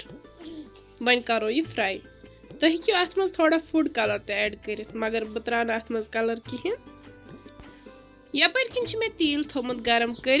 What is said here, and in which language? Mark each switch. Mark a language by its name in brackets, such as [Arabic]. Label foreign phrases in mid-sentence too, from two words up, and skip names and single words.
[Kashmiri] वन करो यह फ्राई। तुम हेकु अथ मज थोड़ा [English] food color [Kashmiri] ते ऐड कर, मगर बह त्रान अथ मज कलर कहें। यपर किन मे तील थोमुत गरम कर।